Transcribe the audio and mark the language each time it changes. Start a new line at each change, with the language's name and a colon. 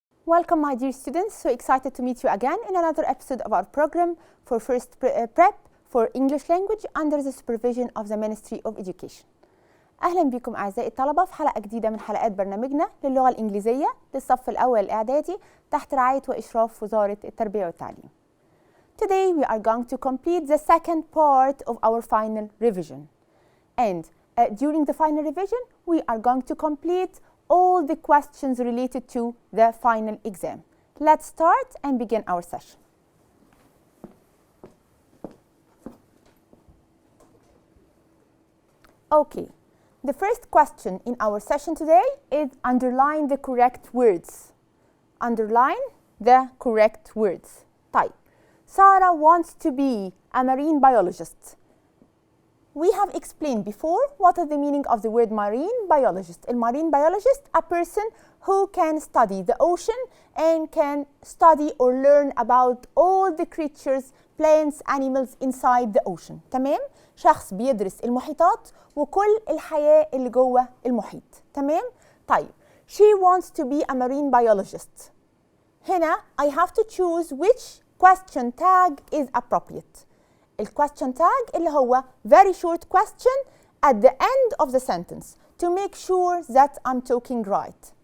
English: Welcome, my dear students. So excited to meet you again in another episode of our program for first prep for English language under the supervision of the Ministry of Education.
Arabic: أهلا بكم أعزائي الطلبة في حلقة جديدة من حلقات برنامجنا للغة الإنجليزية للصف الأول الإعدادي تحت رعاية وإشراف وزارة التربية والتعليم.
English: Today we are going to complete the second part of our final revision. And during the final revision, we are going to complete all the questions related to the final exam. Let's start and begin our session. Okay, the first question in our session today is underline the correct words. Underline the correct words.
Arabic: طيب,
English: Sarah wants to be a marine biologist. We have explained before what is the meaning of the word marine biologist. A marine biologist, a person who can study the ocean and can study or learn about all the creatures, plants, animals inside the ocean.
Arabic: تمام؟ شخص بيدرس المحيطات وكل الحياة اللي جوه المحيط. تمام؟ طيب,
English: she wants to be a marine biologist.
Arabic: هنا
English: I have to choose which question tag is appropriate. الquestion tag
Arabic: اللي هو
English: very short question at the end of the sentence to make sure that I'm talking right.